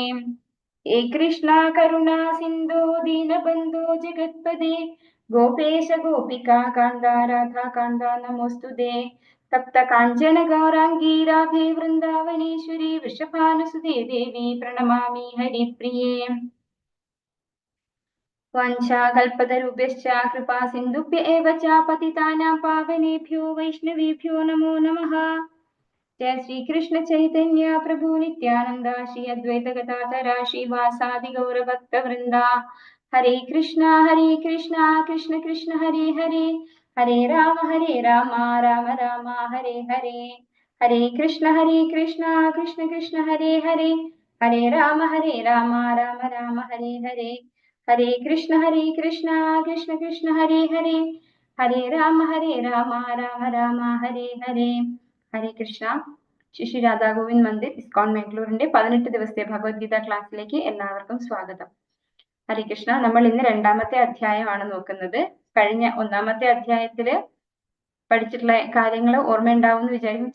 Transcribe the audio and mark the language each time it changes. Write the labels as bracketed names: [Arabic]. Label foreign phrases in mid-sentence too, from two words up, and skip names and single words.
[Sanskrit] ഹേ കൃഷ്ണ കരുണാ സിന്ധോ ദീനബന്ധോ ജഗത്പദേ ഗോപേശ ഗോപികാ കാന്ത രാധാ കാന്ത നമോസ്തുതേ. തപ്ത കാഞ്ചന ഗൗരാംഗീ രാധേ വൃന്ദാവനേശ്വരി വൃഷഭാനുസുതേ ദേവി പ്രണമാമി ഹരിപ്രിയേ. വാഞ്ചാകൽപതരുഭ്യശ്ച കൃപാ സിന്ധുഭ്യ ഏവ ച പതിതാനാം പാവനേഭ്യോ വൈഷ്ണവേഭ്യോ നമോ നമഃ. जय श्री कृष्ण चैतन्य प्रभु नित्यानंद श्री अद्वैत गदाधर श्रीवासादि गौर भक्त वृंदा. हरे कृष्णा कृष्ण कृष्ण हरे हरे, हरे राम राम राम हरे हरे. हरे कृष्ण कृष्ण कृष्ण हरे हरे, हरे राम राम राम हरे हरे. हरे कृष्ण कृष्ण कृष्ण हरे हरे, हरे राम राम हरे हरे. [Malayalam] ഹരേ കൃഷ്ണ. ശ്രീ രാധാ ഗോവിന്ദ് മന്ദിർ ഇസ്കോൺ മാംഗ്ലൂരിന്റെ 18 ദിവസത്തെ ഭഗവത്ഗീത ക്ലാസ്സിലേക്ക് എല്ലാവർക്കും സ്വാഗതം. ഹരേ കൃഷ്ണ. നമ്മൾ ഇന്ന് 2ാമത്തെ അധ്യായമാണ് നോക്കുന്നത്. കഴിഞ്ഞ 1ാമത്തെ അധ്യായത്തില് പഠിച്ചിട്ടുള്ള കാര്യങ്ങൾ ഓർമ്മയുണ്ടാവും എന്ന് വിചാരിക്കും.